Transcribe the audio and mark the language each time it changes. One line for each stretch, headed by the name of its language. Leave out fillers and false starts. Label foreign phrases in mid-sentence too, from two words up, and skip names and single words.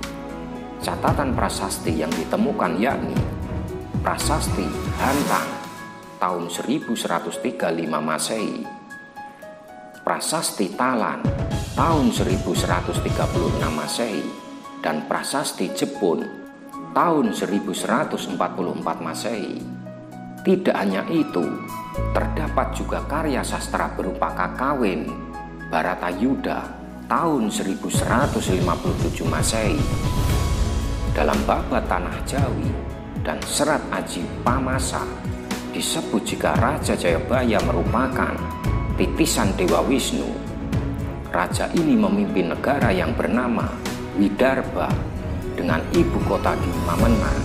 Indonesian: Catatan prasasti yang ditemukan yakni Prasasti Hantang tahun 1135 Masehi, Prasasti Talan tahun 1136 Masehi, dan Prasasti Jepun tahun 1144 Masehi. Tidak hanya itu, terdapat juga karya sastra berupa Kakawin Baratayuda tahun 1157 Masehi. Dalam babat Tanah Jawi dan Serat Aji Pamasa disebut jika Raja Jayabaya merupakan titisan Dewa Wisnu. Raja ini memimpin negara yang bernama Widarbha dengan ibu kota di Mamenang.